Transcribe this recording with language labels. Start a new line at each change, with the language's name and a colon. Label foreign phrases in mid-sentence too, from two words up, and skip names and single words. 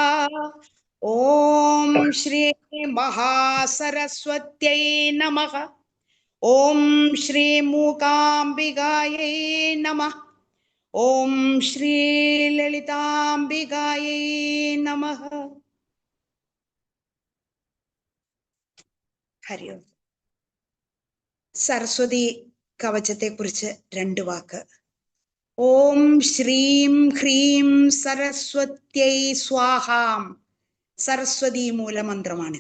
Sanskrit: ओम श्री महासरस्वत्यै नमः. ओम श्री मूकाम्बिकायै नमः. ओम श्री ललिताम्बिकायै नमः. ഹരി ഓം.
Malayalam: സരസ്വതി കവചത്തെ കുറിച്ച് രണ്ട് വാക്ക്.
Sanskrit: ഓം ശ്രീം ഹ്രീം സരസ്വത്यै സ്വാഹാം.
Malayalam: സരസ്വതി മൂലമന്ത്രമാണിത്.